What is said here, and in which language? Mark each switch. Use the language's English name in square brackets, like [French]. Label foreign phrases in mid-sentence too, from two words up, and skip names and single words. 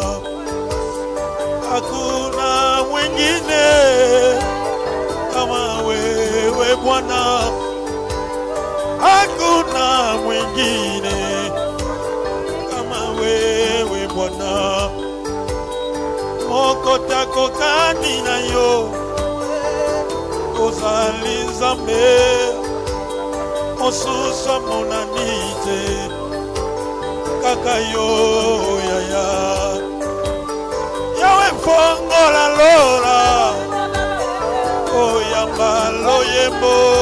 [Swahili] Hakuna mwingine kama wewe Bwana. Hakuna mwingine kama wewe Bwana. [Lingala] Mokotako kani na yo ozali Nzambe mosusu monani te kaka yo yaya. Yawe fongola lola oyamba loyembo.